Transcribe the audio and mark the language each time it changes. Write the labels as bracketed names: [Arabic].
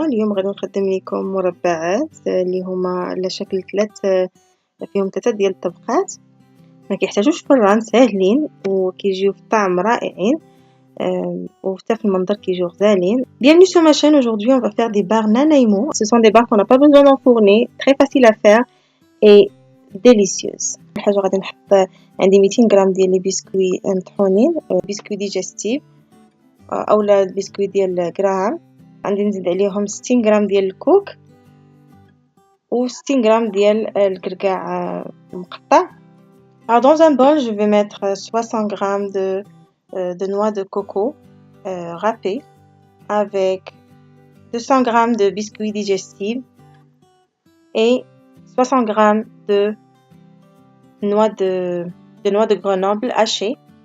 [Arabic] اليوم غادي نقدم لكم مربعات اللي هما على شكل فيهم 3 ديال الطبقات. ما كيحتاجوش فران، ساهلين وكيجيو في الطعم رائعين وحتى في المنظر كيجيو غزالين. [French] Bienvenue sur ma chaîne. Aujourd'hui on va faire des barres Nanaimo. Ce sont des barres qu'on n'a pas besoin d'enfourner, très facile à faire et délicieuses. [Arabic] الحاجه غادي نحط عندي 200 غرام ديال لي بسكوي مطحونين، بسكوي ديجستيف اولا البسكوي ديال غراهام. غادي نزيد عليهم 60 غرام ديال الكوك و 60 غرام ديال الكركاع المقطع. [French] Alors dans un bol, je vais mettre 60 grammes de noix de coco râpées avec 200 grammes de biscuits digestifs et 60 grammes de noix de Grenoble hachées.